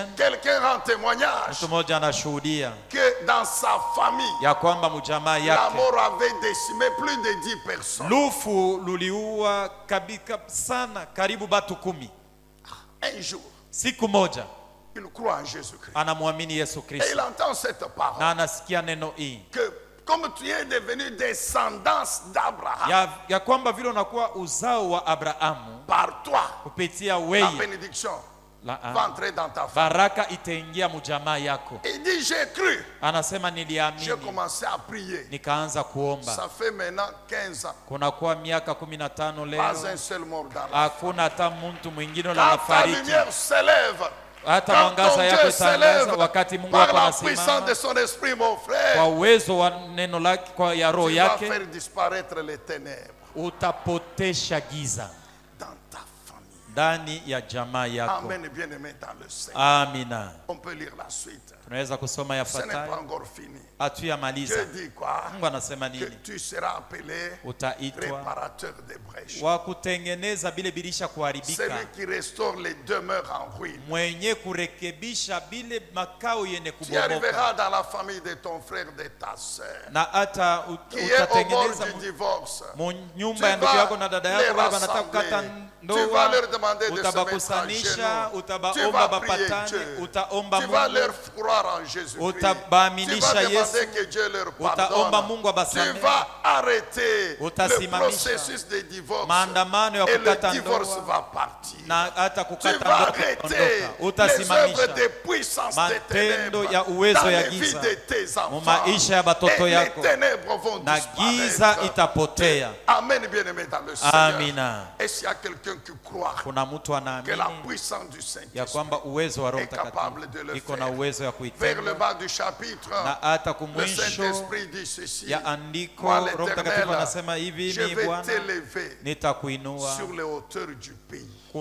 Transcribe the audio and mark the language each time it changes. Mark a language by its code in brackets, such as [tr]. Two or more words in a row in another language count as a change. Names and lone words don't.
[sw] Mtu moja anashuhudia ya kwamba mjamaa yake lufu luliua kabika sana karibu batu 10. Siku moja [fr] Il croit en Jésus-Christ. [sw] Anamwamini Yesu Kristo. [fr] Et il entend cette parole. [sw] Na anasikia neno hii. [fr] Que comme tu es devenu descendance d'Abraham. [sw] Ya kwamba vile unakuwa uzao wa Abrahamu. [fr] Par toi. [sw] Kupitia wewe. [fr] La bénédiction va entrer dans ta famille. [sw] Baraka itaingia mjamaa yako. [fr] Il dit j'ai cru. [sw] Anasema niliamini. [fr] J'ai commencé à prier. [sw] Nikaanza kuomba. [fr] Ça fait maintenant 15 ans. [sw] Kunakuwa miaka 15 leo. [fr] Pas un seul mort dans la. [sw] Hakuna hata mtu mwingine anafariki. [fr] La lumière s'élève. [sw] Hata mwangaza yako itaangaza wakati Mungu wako anasimama. [fr] De son esprit, mon frère. [sw] Kwa uwezo wa neno lake, kwa ya roho yake. [fr] Tu vas faire disparaître les ténèbres. [sw] Utapotesha giza. Ndani ya jamaa yako. [fr] Amen, bien-aimé dans le Seigneur. [sw] Amina. [fr] On peut lire la suite. [sw] Tunaweza kusoma yafuatayo. [fr] Ce n'est pas encore fini. [sw] Hatuyamaliza. [fr] Dieu dit quoi? [sw] Mungu anasema nini? [fr] Que tu seras appelé réparateur des brèches. [sw] Wa kutengeneza bile bilisha kuharibika. [fr] Celui qui restaure les demeures en ruine. [sw] Mwenye kurekebisha bile makao yenye kubomoka. [fr] Tu arriveras dans la famille de ton frère, de ta sœur. [sw] Na hata utatengeneza nyumba ya ndugu yako na dada yako baba anataka kukata ndoa. Utabakusanisha, utabaomba bapatane, utaomba Mungu. Utabaaminisha Yesu. Utaomba Mungu abasamehe. Utasimamisha maandamano ya kukata ndoa. Na hata kukata ndoa kuondoka. Utasimamisha matendo ya uwezo ya giza mu maisha ya batoto yako. Na giza itapotea. [fr] Amen, bien-aimé dans le Seigneur. [sw] Amina. [fr] Est-ce qu'il y a quelqu'un qui croit que la puissance du Saint-Esprit est capable de le faire? Vers le bas du chapitre, le Saint-Esprit dit ceci: Moi, l'Éternel, je vais t'élever sur les hauteurs du pays.